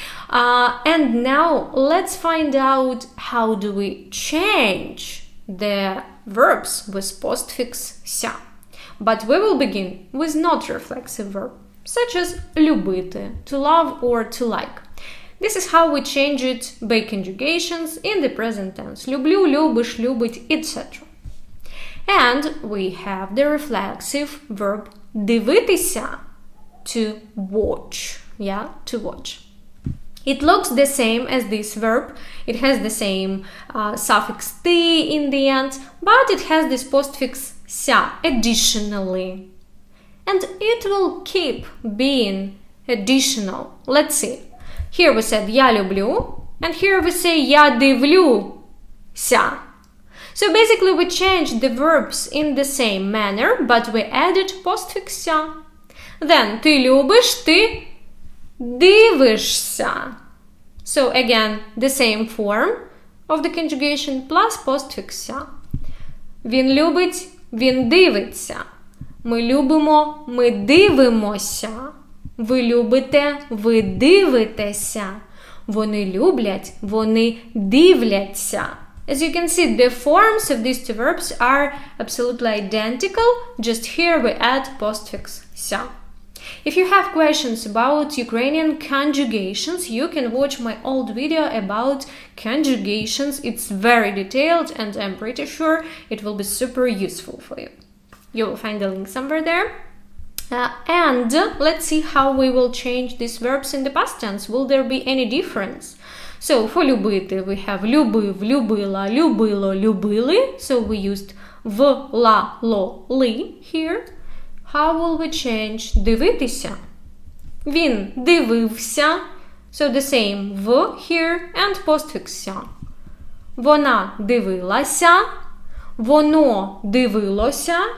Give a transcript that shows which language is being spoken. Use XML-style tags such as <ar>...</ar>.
<en>And now let's find out how do we change the verbs with postfix ся. But we will begin with not reflexive verb, such as любити, to love or to like. This is how we change it by conjugations in the present tense.</en> <uk>Люблю, любиш, любить, etc.</uk> <en>And we have the reflexive verb дивитися, to watch. Yeah, to watch. It looks the same as this verb. It has the same suffix t in the end, but it has this postfix ся additionally. And it will keep being additional. Let's see. Here we said</en> <uk>я люблю,</uk> <en>and here we say</en> <uk>я дивлюся.</uk> <en>So basically we changed the verbs in the same manner, but we added postfix ся. Then</en> <uk>ти любиш, ти дивишся.</uk> <en>So again, the same form of the conjugation plus postfix ся.</en> <uk>Він любить, він дивиться. Ми любимо, ми дивимося. Ви любите, ви дивитеся. Вони люблять, вони дивляться.</uk> <en>As you can see, the forms of these two verbs are absolutely identical, just here we add postfix ся. If you have questions about Ukrainian conjugations, you can watch my old video about conjugations. It's very detailed and I'm pretty sure it will be super useful for you. You will find the link somewhere there. And let's see how we will change these verbs in the past tense. Will there be any difference? So for</en> <uk>любити</uk> <en>we have</en> <uk>любив, любила, любило, любили.</uk> <en>So we used в, ла, ло, ли here. How will we change дивитися?</en> <uk>Він дивився.</uk> <en>So the same v here and postfix ся.</en> <uk>Вона дивилася. Воно дивилося.</uk>